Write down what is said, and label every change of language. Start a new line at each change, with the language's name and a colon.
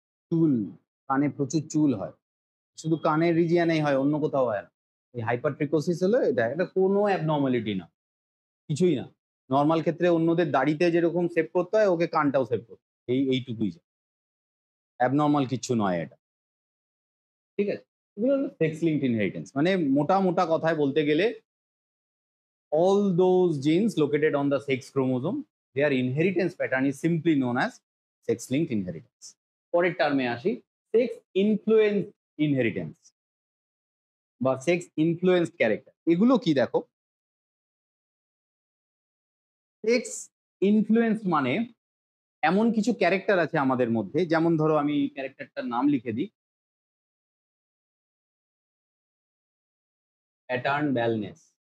Bangla: চুল, কানে প্রচুর চুল হয়, শুধু কানের রিজিয়ানেই হয়, অন্য কোথাও হয় না। এই হাইপারট্রিকোসিস হলো এটা কোনো অ্যাবনর্মালিটি না, কিছুই না। নর্মাল ক্ষেত্রে অন্যদের দাড়িতে যেরকম সেভ করতে হয় ওকে কানটাও সেভ করতে হয়। এইটুকুই যা, অ্যাবনর্মাল কিচ্ছু নয় এটা। ঠিক আছে, এগুলো হলো সেক্স লিঙ্কড ইনহেরিটেন্স। মানে মোটা মোটা কথায় বলতে গেলে
English: all those genes located on the sex chromosome, their inheritance pattern is simply known as sex linked inheritance.
Bangla: পরের টার্মে আসি, সেক্স ইনফ্লুয়েন্স ইনহেরিটেন্স বা সেক্স ইনফ্লুয়েন্সড ক্যারেক্টার। এগুলো কি দেখো, সেক্স ইনফ্লুয়েন্স মানে এমন কিছু ক্যারেক্টার আছে আমাদের মধ্যে, যেমন ধরো আমি ক্যারেক্টারটার নাম লিখে দিই, প্যাটার্ন ব্যালনেস।